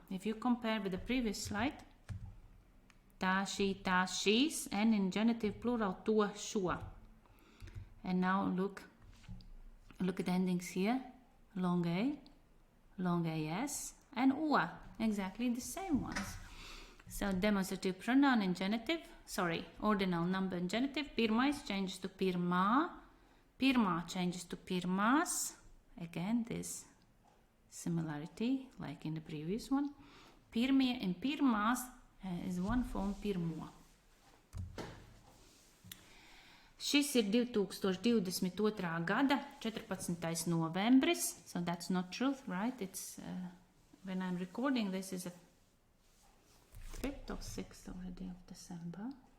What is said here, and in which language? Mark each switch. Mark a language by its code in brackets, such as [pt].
[en] If you compare with the previous slide, tā, šī, tā, šīs, and in genitive plural, to, šo. And now look at the endings here. Long AS, and o, exactly the same ones. So demonstrative pronoun and genitive, ordinal number and genitive. Pirmais changes to pirmā, pirmā changes to pirmās. Again, this similarity like in the previous one. Pirmie and pirmās is one form pirmo. [lv] Šis ir 2022. Gada 14. novembris, [en] so that's not truth, right? It's when I'm recording this is a 5th or 6th already of December.